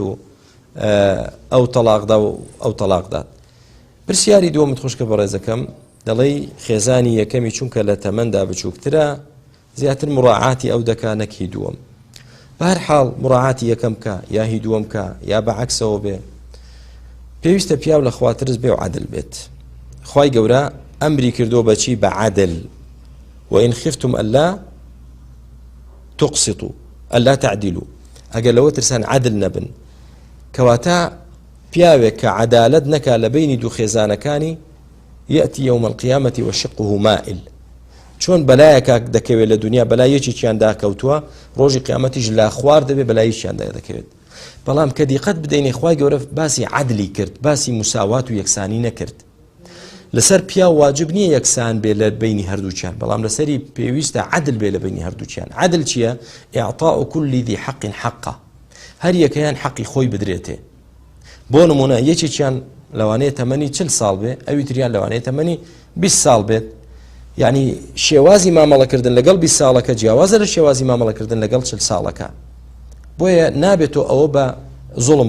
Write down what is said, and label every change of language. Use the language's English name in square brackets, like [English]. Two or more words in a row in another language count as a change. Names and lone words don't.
[Central Kurdish] و ئەو تەلاقدا و ئەو تەلاقدات پرسیاری دووەمت خوشکە بەڕێزەکەم دەڵێ خێزانی یەکەمی چونکە لە تەمەندا بچووکترە زیاتر مڕاعاتی ئەو دەکا نەک هی دووەم بەهەرحاڵ مڕاعاتی یەکەم کە یا هی دووەم کە یا بەعەکسەوە بێ پێویستە پیاو لە خواترس بێ و عەدل بێت خوای گەورە ئەمری کردو بەچی بە عەدل [Arabic] وإن خفتم ألا تقسطوا ألا تعدلوا [Central Kurdish] ئەگەر لەوە ترسان عەدل نەبن کەواتە پیاوێک کە عەدالەت نەکا لە بینی دوو خێزانەکانی [Arabic] يأتي يوم القيامة وشقه مائل [Central Kurdish] چۆن بەلایەکە دەکەوێت لە دنیا بەلایەکیان داکەوتووە ڕۆژی قیامەتیش لا خوار دەبێت بەلایەکیان دەکەوێت بەڵام کە دیقەت بدەینێ خوای گەورە باسی عەدلی کرد باسی مساوات و یەکسانی نەکرد لەسەر پیا واجب نییە یەکسان بێ لە بینی هەردووچیان بەڵام لەسەری پێویستە عەدل بێ لە بینی هەردووچیان عەدل چییە؟ [Arabic] ئیعطاء كل ذي حق حقه [Central Kurdish] هەر یەکەیان حەقی خۆی بدرێتێ بۆ نمونە یەکێکیان لەوانەیە تەمەنی 40 ساڵ بێ ئەوی تریان لەوانەیە تەمەنی 20 ساڵ بێت یعنی شێوازی مامەڵەکردن لەگەڵ 20 ساڵەکە جیاوازە لە شێوازی مامەڵەکردن لەگەڵ 40 ساڵەکە بۆیە نابێتەوە ئەوە بە زوڵم